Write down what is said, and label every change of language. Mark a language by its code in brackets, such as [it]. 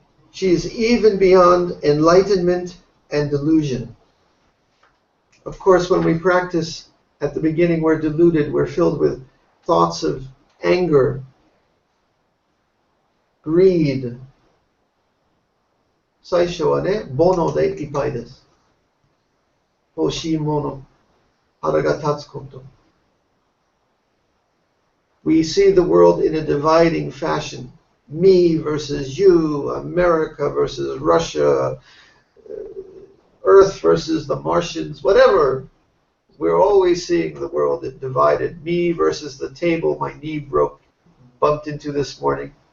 [en] She is even beyond enlightenment and delusion. Of course, when we practice, at the beginning we're deluded, we're filled with thoughts of anger, greed. [ja] 最初はね、煩悩でいっぱいです。欲しいもの、腹が立つこと。 [en] We see the world in a dividing fashion. Me versus you, America versus Russia, Earth versus the Martians, whatever. We're always seeing the world divided. Me versus the table my knee bumped into this morning.